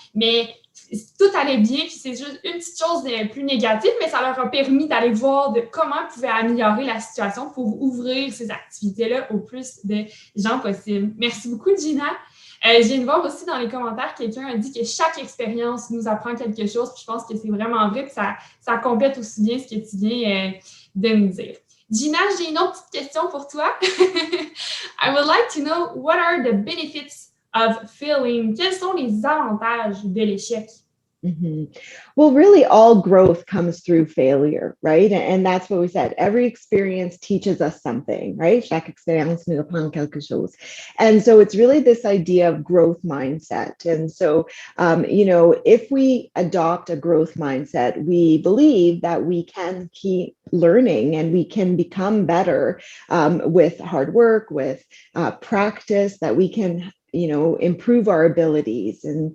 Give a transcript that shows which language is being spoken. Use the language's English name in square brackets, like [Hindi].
[French] Mais tout allait bien, puis c'est juste une petite chose plus négative, mais ça leur a permis d'aller voir comment ils pouvaient améliorer la situation pour ouvrir ces activités-là au plus de gens possible. Merci beaucoup, Gina. Je viens de voir aussi dans les commentaires, quelqu'un a dit que chaque expérience nous apprend quelque chose, puis je pense que c'est vraiment vrai, puis ça complète aussi bien ce que tu viens de nous dire. Gina, j'ai une autre petite question pour toi. [English] I would like to know what are the benefits of failing? [French] Quels sont les avantages de l'échec? Mm-hmm. [English] Well, really, all growth comes through failure, right? And that's what we said. Every experience teaches us something, right? [French] Chaque expérience nous apprend quelque chose. [English] And so it's really this idea of growth mindset. And so, if we adopt a growth mindset, we believe that we can keep learning and we can become better with hard work, with practice, that we can improve our abilities.